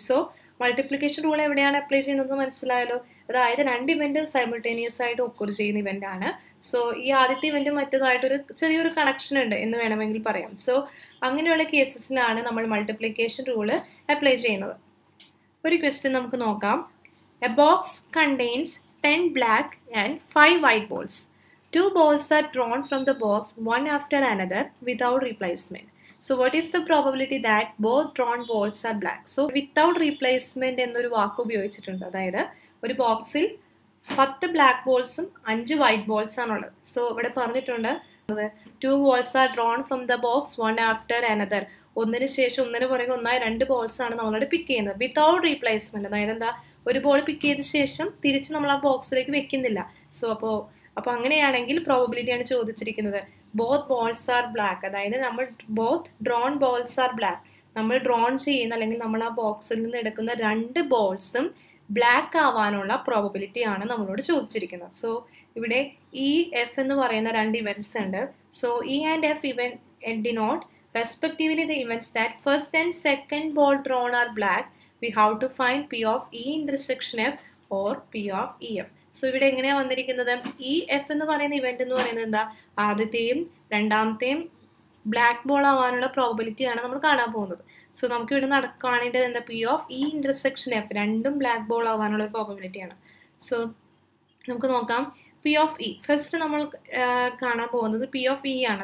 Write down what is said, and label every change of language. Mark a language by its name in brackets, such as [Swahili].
[Malayalam] So multiplication rule എവിടെയാണ് apply ചെയ്യുന്നത് മനസ്സിലായല്ലോ. അതായത് രണ്ട് ഇവന്റ് സൈമുൾട്ടേനിയസ് ആയിട്ട് ഒക്കർ ചെയ്യുന്ന ഇവന്റ് ആണ്. സോ ഈ ആദ്യത്തെ ഇവന്റ് മറ്റേതായിട്ടൊരു ചെറിയൊരു കണക്ഷൻ ഉണ്ട് എന്ന് വേണമെങ്കിൽ പറയാം. സോ അങ്ങനെയുള്ള കേസസിലാണ് നമ്മൾ മൾട്ടിപ്ലിക്കേഷൻ റൂള് അപ്ലൈ ചെയ്യുന്നത്. ഒരു ക്വസ്റ്റ്യൻ നമുക്ക് നോക്കാം. [English] A box contains 10 black and 5 white balls. 2 balls are drawn from the box one after another without replacement. So what is the probability that both drawn balls are black? So without replacement [Malayalam] എന്നൊരു വാക്ക് ഉപയോഗിച്ചിട്ടുണ്ട്. അതായത് ഒരു ബോക്സിൽ 10 black ബോൾസും 5 white balls ആണുള്ളത്. So ഇവിടെ പറഞ്ഞിട്ടുണ്ട് [English] Two balls are drawn from the box one after another. [Malayalam] ഒന്നിന് ശേഷം ഒന്നിന് പുറകെ ഒന്നായി 2 ബോൾസ് ആണ് നമ്മളോട് പിക്ക് ചെയ്യുന്നത് വിത്തൗട്ട് റീപ്ലേസ്മെന്റ്. അതായത് എന്താ, ഒരു ബോൾ പിക്ക് ചെയ്ത ശേഷം തിരിച്ച് നമ്മൾ ആ ബോക്സിലേക്ക് വെക്കുന്നില്ല. സോ അപ്പോൾ അങ്ങനെയാണെങ്കിൽ പ്രോബബിലിറ്റി ആണ് ചോദിച്ചിരിക്കുന്നത്. [English] both balls are black, [Malayalam] അതായത് നമ്മൾ [English] both drawn balls are black, [Malayalam] നമ്മൾ ഡ്രോൺ ചെയ്യുന്ന അല്ലെങ്കിൽ നമ്മൾ ആ ബോക്സിൽ നിന്ന് എടുക്കുന്ന 2 ബോൾസും ബ്ലാക്ക് ആവാനുള്ള പ്രോബബിലിറ്റി ആണ് നമ്മളോട് ചോദിച്ചിരിക്കുന്നത്. സോ ഇവിടെ ഇ എഫ് എന്ന് പറയുന്ന 2 ഇവന്റ്സ് ഉണ്ട്. [English] So E and F event denote respectively the events that first and second ball drawn are black. We have to find P of E intersection F or P of EF. [Malayalam] So ഇവിടെ എങ്ങനെയാണ് വന്നിരിക്കുന്നത്, E F എന്ന് പറയുന്ന event എന്ന് പറയുന്നത് എന്താ, ആദ്യത്തെയും രണ്ടാമത്തെയും ബ്ലാക്ക് ബോൾ ആവാനുള്ള പ്രോബബിലിറ്റി ആണ് നമ്മൾ കാണാൻ പോകുന്നത്. സോ നമുക്ക് ഇവിടെ കാണേണ്ടത് എന്താ, P of E intersection F, രണ്ടും ബ്ലാക്ക് ബോൾ ആവാനുള്ള ഒരു പ്രോബബിലിറ്റി ആണ്. സോ നമുക്ക് നോക്കാം പി ഓഫ് ഇ. ഫസ്റ്റ് നമ്മൾ കാണാൻ പോകുന്നത് പി ഓഫ് ഇ ആണ്.